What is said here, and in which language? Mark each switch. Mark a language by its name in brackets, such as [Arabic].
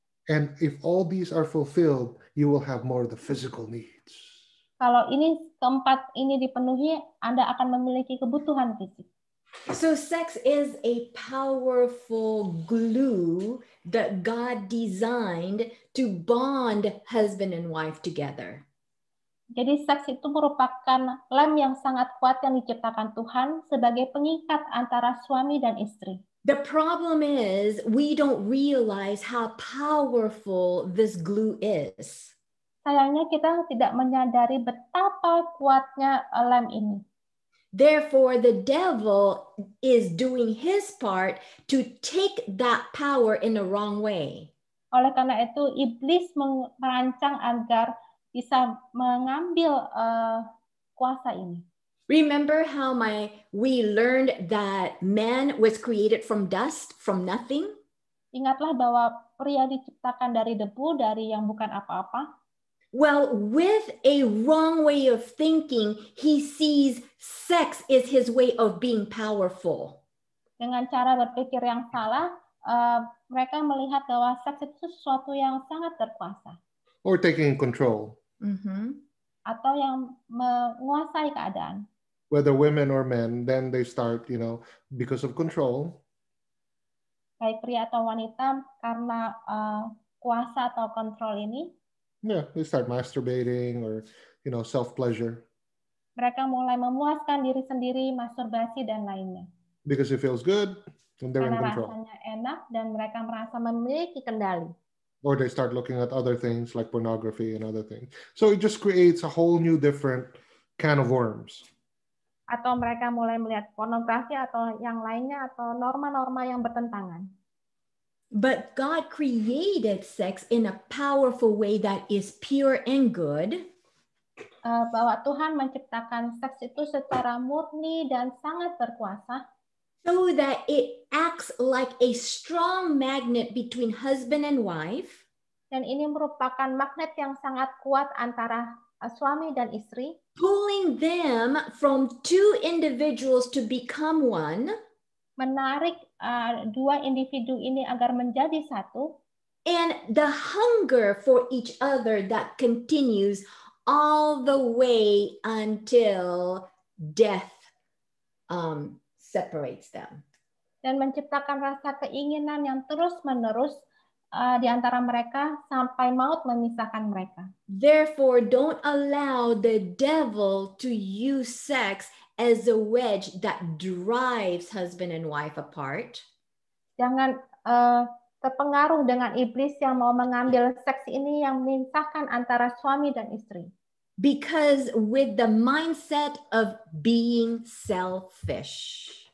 [English] And if all these are fulfilled, you will have more of the physical needs. [Indonesian] Kalau ini keempat ini dipenuhi, Anda akan memiliki kebutuhan fisik. [English] So sex is a powerful glue that God designed to bond husband and wife together. [Indonesian] Jadi seks itu merupakan lem yang sangat kuat yang diciptakan Tuhan sebagai pengikat antara suami dan istri. [English] The problem is we don't realize how powerful this glue is. [Indonesian] Sayangnya kita tidak menyadari betapa kuatnya lem ini. [English] Therefore, the devil is doing his part to take that power in the wrong way. [Indonesian] Oleh karena itu, iblis merancang agar bisa mengambil kuasa ini. [English] Remember how we learned that man was created from dust, from nothing? [Indonesian] Ingatlah bahwa pria diciptakan dari debu, dari yang bukan apa-apa. [English] Well, with a wrong way of thinking, he sees sex is his way of being powerful. [Indonesian] Dengan cara berpikir yang salah, mereka melihat bahwa seks itu sesuatu yang sangat berkuasa. [English] Or taking control. [Indonesian] Atau yang menguasai keadaan. [English] Whether women or men, then they start, because of control. [Indonesian] Baik pria atau wanita, karena kuasa atau kontrol ini. [English] Yeah, they start masturbating or, self-pleasure. [Indonesian] Mereka mulai memuaskan diri sendiri, masturbasi dan lainnya. [English] Because it feels good, and they're in [Indonesian] Karena [English] control. [Indonesian] rasanya enak dan mereka merasa memiliki kendali. [English] Or they start looking at other things like pornography and other things. So it just creates a whole new different can of worms. [Indonesian] Atau mereka mulai melihat pornografi atau yang lainnya atau norma-norma yang bertentangan. [English] But God created sex in a powerful way that is pure and good. [Indonesian] Bahwa Tuhan menciptakan seks itu secara murni dan sangat berkuasa. [English] So that it acts like a strong magnet between husband and wife. [Indonesian] Dan ini merupakan magnet yang sangat kuat antara suami dan istri. [English] Pulling them from two individuals to become one. [Indonesian] Menarik dua individu ini agar menjadi satu. [English] And the hunger for each other that continues all the way until death separates them. [Indonesian] Dan menciptakan rasa keinginan yang terus-menerus di antara mereka sampai maut memisahkan mereka. [English] Therefore, don't allow the devil to use sex as a wedge that drives husband and wife apart. [Indonesian] Jangan terpengaruh dengan iblis yang mau mengambil seks ini yang memisahkan antara suami dan istri. [English] Because with the mindset of being selfish.